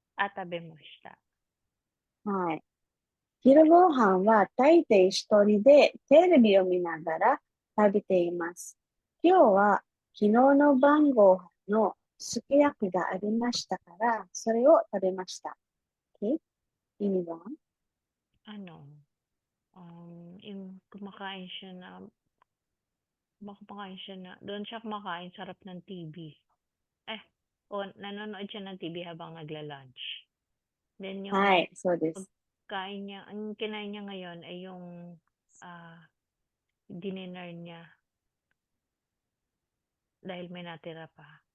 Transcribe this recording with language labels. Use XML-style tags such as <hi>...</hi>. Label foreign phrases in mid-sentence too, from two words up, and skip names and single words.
<ja>はい。昼ご飯は大抵一人でテレビを見ながら食べています。今日は昨日の晩ご飯のすき焼きがありましたからそれを食べました。Okay? 意味は</ja> <tl>kumakain siya na, doon siya kumakain sa harap ng TV. Nanonood siya ng TV habang nagla-lunch. Then yung</tl> <en>so this.</en> <tl>pagkain niya, ang kinain niya ngayon ay yung dinner niya dahil may natira pa.</tl>